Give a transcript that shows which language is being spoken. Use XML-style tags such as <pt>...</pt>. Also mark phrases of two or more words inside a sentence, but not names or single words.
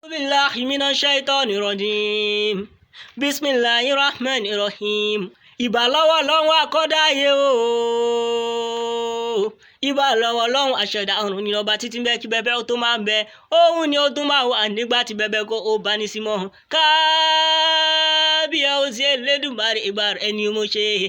<ar>أعوذ بالله من الشيطان الرجيم. بسم الله الرحمن الرحيم.</ar> <yo>Ìbà lọ́wọ́ Ọlọ́run akọ́dá ayé o. Ìbà lọ́wọ́ Ọlọ́run aṣẹ̀dá ọ̀run ni ọba títí ń bẹ kí bẹbẹ ó tó máa ń bẹ. Òun ni ó tún máa wà nígbà tí bẹbẹ kó o bá ní sí mọ́. Kábíyèsí Elédùmarè, ìbà rẹ̀ ni mo ṣe.</yo>